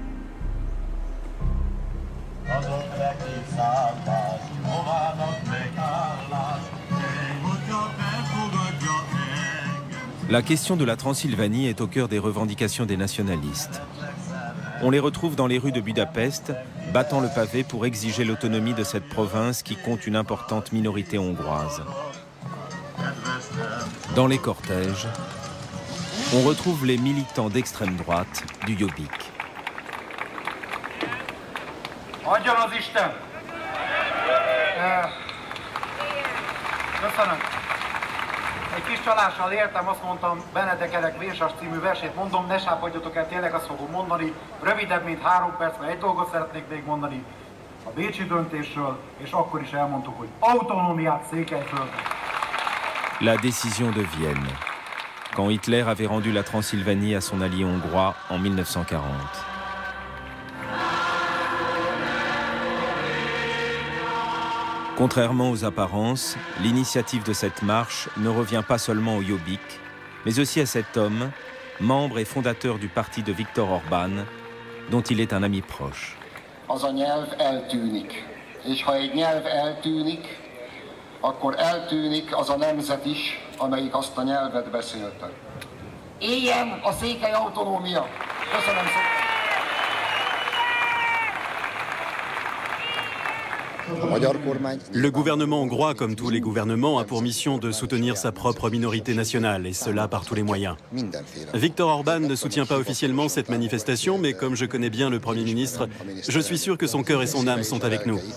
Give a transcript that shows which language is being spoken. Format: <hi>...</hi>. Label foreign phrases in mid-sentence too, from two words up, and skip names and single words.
<fr>La question de la Transylvanie est au cœur des revendications des nationalistes. On les retrouve dans les rues de Budapest, battant le pavé pour exiger l'autonomie de cette province qui compte une importante minorité hongroise. Dans les cortèges, on retrouve les militants d'extrême droite du Jobbik.</fr> <hu>Adjon az Isten! Köszönöm. Egy kis csalással értem, azt mondtam, Benedek Vérsak című versét mondom, ne sápadjatok el, tényleg azt fogom mondani. Rövidebb, mint 3 perc, mert egy dolgot szeretnék még mondani. A bécsi döntésről, és akkor is elmondtuk, hogy autonómiát Székelyföldre.</hu> <fr>La décision de Vienne, quand Hitler avait rendu la Transylvanie à son allié hongrois en 1940. Contrairement aux apparences, l'initiative de cette marche ne revient pas seulement au Jobbik, mais aussi à cet homme, membre et fondateur du parti de Viktor Orbán, dont il est un ami proche.</fr> <hu>Az a nyelv eltűnik, és ha egy nyelv eltűnik, akkor eltűnik az a nemzet is, amelyik azt a nyelvet beszélte. Éljen a székely autonómia! Köszönöm szépen!</hu> <fr>Le gouvernement hongrois, comme tous les gouvernements, a pour mission de soutenir sa propre minorité nationale, et cela par tous les moyens. Viktor Orbán ne soutient pas officiellement cette manifestation, mais comme je connais bien le Premier ministre, je suis sûr que son cœur et son âme sont avec nous.</fr>